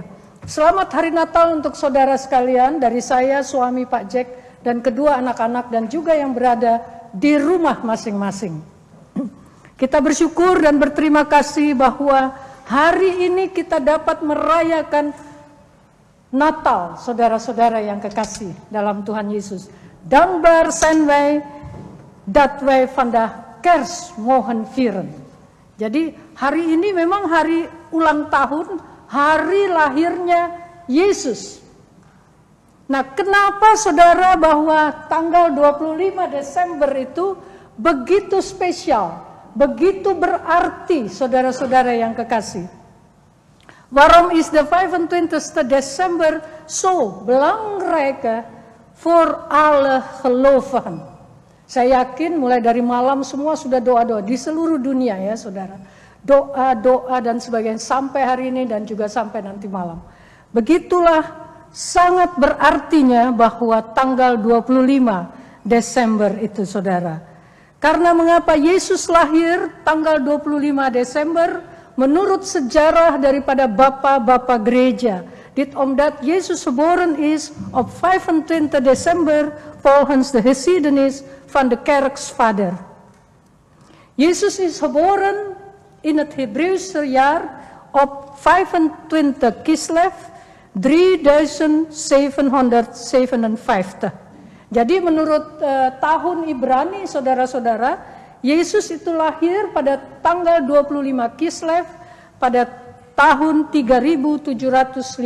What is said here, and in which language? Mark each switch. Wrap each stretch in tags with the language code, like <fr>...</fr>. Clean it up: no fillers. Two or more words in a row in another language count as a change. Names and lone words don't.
<id>Selamat Hari Natal untuk saudara sekalian dari saya, suami Pak Jack, dan kedua anak-anak dan juga yang berada di rumah masing-masing. Kita bersyukur dan berterima kasih bahwa hari ini kita dapat merayakan Natal, saudara-saudara yang kekasih dalam Tuhan Yesus.</id> <nl>Dankbaar zijn wij dat wij vandaag Kerst mogen vieren.</nl> <id>Jadi hari ini memang hari ulang tahun, hari lahirnya Yesus. Nah, kenapa saudara bahwa tanggal 25 Desember itu begitu spesial, begitu berarti saudara-saudara yang kekasih?</id> <nl>Waarom is de 25 Desember zo belangrijk voor alle gelovigen?</nl> <id>Saya yakin mulai dari malam semua sudah doa-doa di seluruh dunia ya saudara. Doa-doa dan sebagainya sampai hari ini dan juga sampai nanti malam. Begitulah sangat berartinya bahwa tanggal 25 Desember itu saudara. Karena mengapa Yesus lahir tanggal 25 Desember menurut sejarah daripada Bapak-Bapak gereja.</id> <nl>Dit omdat Jezus geboren is op 25 December volgens de geschiedenis van de kerksvader. Jezus is geboren in het Hebreeuwse jaar op 25 Kislev 3757.</nl> <id>Jadi menurut tahun Ibrani saudara-saudara, Yesus itu lahir pada tanggal 25 Kislev pada tahun 3757.</id>